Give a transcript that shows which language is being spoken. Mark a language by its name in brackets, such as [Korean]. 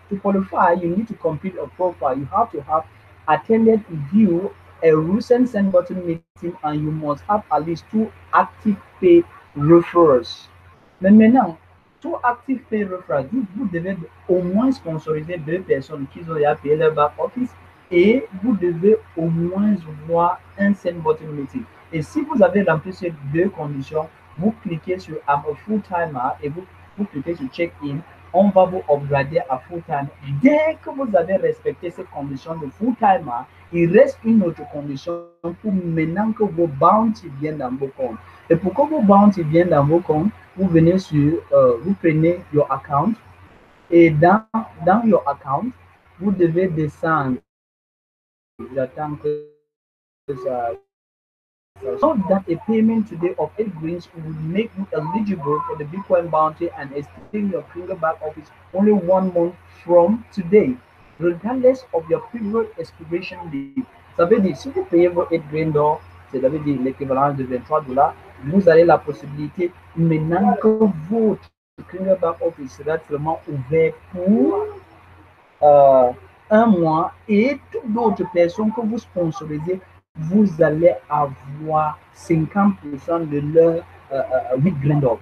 [English] To qualify, you need to complete a profile. You have to have attended view a recent send button meeting and you must have at least 2 active paid referrals. [French] Mais maintenant, [English] 2 active paid referrals, [French] vous devez au moins sponsoriser 2 personnes qui ont déjà payé leur back office et vous devez au moins voir un send button meeting. Et si vous avez rempli ces 2 conditions, vous cliquez sur [English] I'm a full-timer [French] et vous cliquez sur check-in. On va vous upgrader à full-time. Dès que vous avez respecté ces conditions de full-timer, il reste une autre condition pour maintenant que vos bounties viennent dans vos comptes. Et pour que vos bounties viennent dans vos comptes, vous venez sur, vous prenez your account et dans your account, vous devez descendre. J'attends que ça. [English] So that a payment today of 8 greens will make you eligible for the Bitcoin bounty and extend your Back Office only 1 month from today, regardless of your previous expiration date. [French] Ça veut dire, si vous payez vos 8 grains d'or, ça veut dire l'équivalent de 23 $, vous avez la possibilité, maintenant que votre Back Office sera seulement ouvert pour 1 mois et toutes d'autres personnes que vous sponsorisez, vous allez avoir 50% de leur 8 grains d'or.